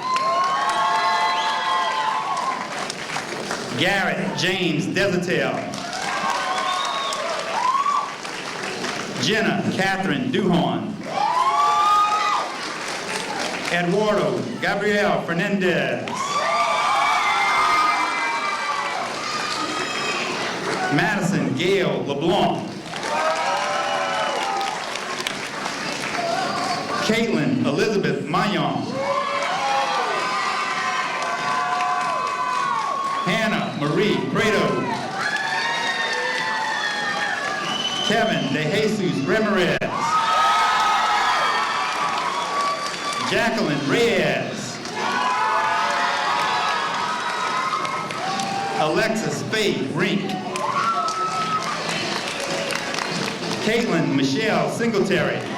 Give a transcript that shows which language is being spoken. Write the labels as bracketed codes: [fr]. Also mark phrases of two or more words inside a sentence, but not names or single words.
[en] Garrett James Desatel. Jenna Catherine Duhon. Eduardo Gabriel Fernandez. Madison Gail LeBlanc. Caitlin Elizabeth Mayon. Hannah Marie Prado. Kevin De Jesus Ramirez. Jacqueline Reyes. Alexis Faye Rink. Caitlin Michelle Singletary.